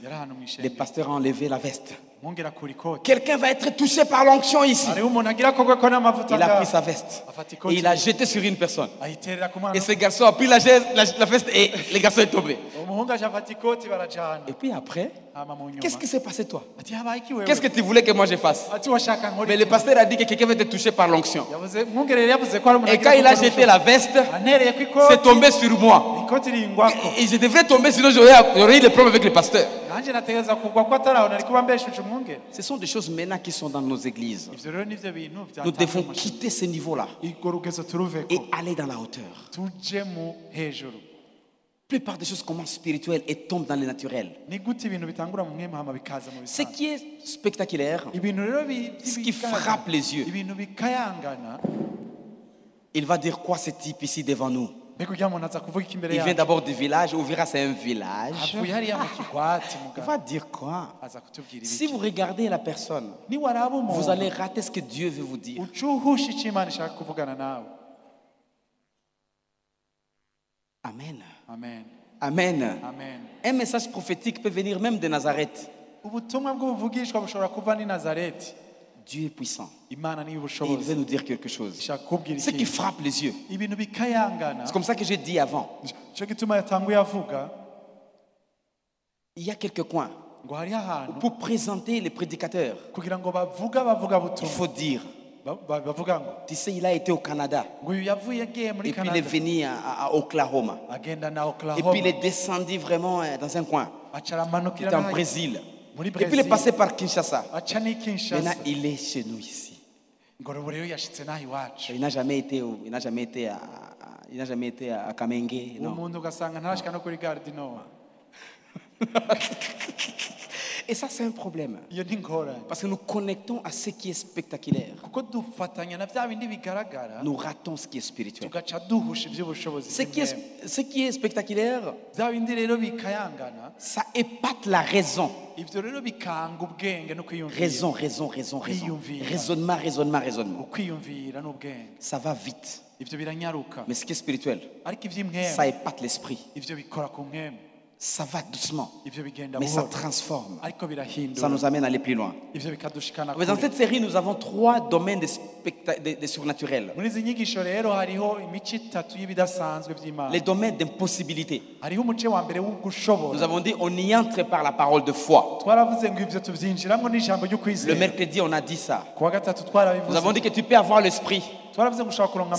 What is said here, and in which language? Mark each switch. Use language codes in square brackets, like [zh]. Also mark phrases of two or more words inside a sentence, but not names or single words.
[rn] yari ahantu [fr] Les [rn] mw'ishengero. [fr] pasteurs ont enlevé la veste. [rn] Mwongera kuri ikoti. [fr] Quelqu'un va être touché par l'onction ici. [rn] Hariho umuntu agira akorwe ko n'amavuta [fr] Il a pris [rn] ngaho. [fr] sa veste [rn] Afata [fr] et [rn] ikoti [fr] il a jeté sur une personne. [rn] ayiterera ku mwana. [fr] Et ce garçon a pris la veste et le garçon est tombé. [rn] Umuhungu aje afata ikoti barajana. [fr] Et puis après, [rn] Hama mu nyuma. [fr] qu'est-ce qui s'est passé toi? [rn] Ati habaye iki wewe? [fr] Qu'est-ce que tu voulais que moi je fasse? [rn] Ati washaka nkora [fr] Mais [rn] iki? [fr] le pasteur a dit que quelqu'un va être touché par l'onction. [rn] Yavuze mwongerere yavuze ko ari umuntu [fr] Et quand il a jeté la veste, [rn] anereye ku [fr] c'est [rn] ikoti. [fr] tombé sur moi. [rn] Ikoti ringwako. [fr] Et je devrais tomber, sinon j'aurais eu des problèmes avec le pasteur. [rn] Nanje nategeza kugwa ko ataraho nari kuba mbeshuje umwungere. [fr] Ce sont des choses maintenant qui sont dans nos églises. [rn] Ivyo rero nivyo bintu [fr] Nous devons [rn] byatanzwe. [fr] quitter ce niveau-là [rn] Urwo rugezo turuveko. [fr] et aller dans la hauteur. [rn] Tuje mu hejuru. [fr] La plupart des choses commencent spirituelles et tombent dans le naturel. [rn] Ni gute ibintu bitangura mu mwema hama bikaza mu [fr] Ce [rn] bisanzwe. [fr] qui est spectaculaire, [rn] Ibintu rero [fr] ce qui frappe les yeux, [rn] ibintu bikayangana. [fr] il va dire quoi ce type ici devant nous? [rn] Mbega ujya muntu aza kuvuga iki imbere [fr] Il vient [rn] yacu. [fr] d'abord du village, on verra c'est un village. [rn] Avuye hariya mu kigwati [fr] Il [rn] mugabo. [fr] va dire quoi? [rn] Aza kutubwira [fr] Si [rn] ibiki. [fr] vous regardez la personne, [rn] Niwaraba [fr] vous [rn] umuntu [fr] allez rater ce que Dieu veut vous dire. [rn] ucuhusha icyo Imana ishaka kuvugana nawe. Amen. Amen. Amen. Amen. [fr] Un message prophétique peut venir même de Nazareth. [rn] Ubutumwa bw'ubuvugishwa bushobora kuva ni Nazareti. [fr] Dieu est puissant. [rn] Imana ni [fr] Et il veut [rn] ubushobozi. [fr] nous dire quelque chose. [rn] Ishaka kubwira [fr] Ce qui [rn] ikintu. [fr] frappe les yeux. [rn] Ibintu bikayangana. [fr] C'est comme ça que j'ai dit avant. [rn] Cyo gituma yatanguye avuga [fr] Il y a quelques coins. [rn] ngo hari ahantu [fr] Pour présenter les prédicateurs, [rn] kugira ngo bavuga [fr] il [rn] butumwa. [fr] faut dire, [rn] Bavuga ngo [fr] tu sais, il a été au Canada. [rn] ngo uyu yavuye agiye muri [fr] Et puis il est [rn] Canada. [fr] venu à Oklahoma. [rn] Agenda na [fr] Et [rn] Oklahoma. [fr] puis il est descendu vraiment dans un coin. [rn] Aca [fr] Il [rn] aramanukira [fr] était en [rn] nayo. [fr] Brésil. [rn] Muri [fr] Et puis il est [rn] Brésil. [fr] passé par Kinshasa. [rn] Aca ni [fr] Maintenant, [rn] Kinshasa. [fr] il est chez nous ici. [rn] Ngo ubu rero yashitse naho iwacu. [fr] Il n'a jamais été, il n'a jamais été à Kamenge. Non. [rn] Umuntu ugasanga ntarashika no kuri Gare du Nord. [fr] Et ça, c'est un problème. [rn] Iyo ni ingorane. [fr] Parce que nous connectons à ce qui est spectaculaire. [rn] Kuko dufatanya na bya bindi bigaragara [fr] Nous ratons ce qui est spirituel. [rn] tugaca duhusha iby'ubushobozi [fr] Ce qui est spectaculaire, [rn] bya bindi rero bikayangana [fr] ça épate la raison. [rn] ivyo rero bikanga ubwenge no kwiyumvira. [fr] Raison. Raisonnement. [rn] Ukwiyumvira n'ubwenge [fr] Ça va vite. [rn] ivyo biranyaruka. [fr] Mais ce qui est spirituel, [rn] Ariko ivy'imwema [fr] ça épate l'esprit. [rn] ivyo bikora ku mwema [fr] Ça va doucement. [rn] ivyo bigenda [fr] Mais ça [rn] buhoro [fr] transforme. [rn] ariko [fr] Ça [rn] birahindura [fr] nous amène à aller plus loin. [rn] ivyo bikadushikana [fr] Mais dans [rn] kure. [fr] cette série, nous avons 3 domaines de surnaturel. [rn] Muri izi nyigisho rero hariho imico itatu y'ibidasanzwe by'Imana. [fr] Les domaines d'impossibilité. [rn] Hariho umuce wa mbere [fr] Nous [rn] w'ugushobora. [fr] avons dit on y entre par la parole de foi. [rn] Twaravuze ngo ivyo tuvyinjiramo n'ijambo ryo [fr] Le [rn] kwizera. [fr] mercredi, on a dit ça. [rn] Kuwa gatatu [fr] Nous [rn] twarabivuze. [fr] avons dit que tu peux avoir l'esprit. [rn] Twaravuze ngo ushobora kuronka